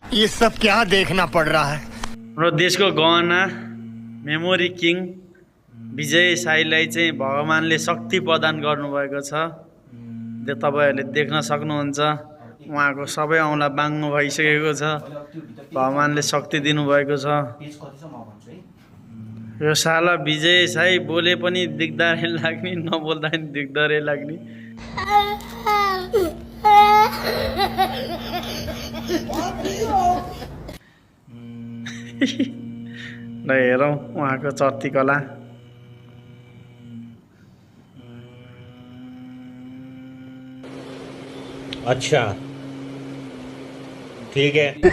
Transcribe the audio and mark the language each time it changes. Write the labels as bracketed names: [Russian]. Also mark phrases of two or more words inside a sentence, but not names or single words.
[Hindi] ये सब क्या देखना पड़ रहा है। [Nepali] हाम्रो देशको गहना मेमोरी किङ विजय साईलाई चाहिँ भगवानले शक्ति प्रदान गर्नुभएको छ। तपाईहरुले देख्न सक्नुहुन्छ उहाँको सबै औँला बाङ्गो भइसकेको छ। भगवानले शक्ति दिनुभएको छ। यो साला विजय साई बोले पनि दिगदारै लाग्ने, नबोल्दा पनि दिगदारै लाग्ने। ल हेरौँ उहाँको चर्ती कला। [Hindi] अच्छा ठीक है।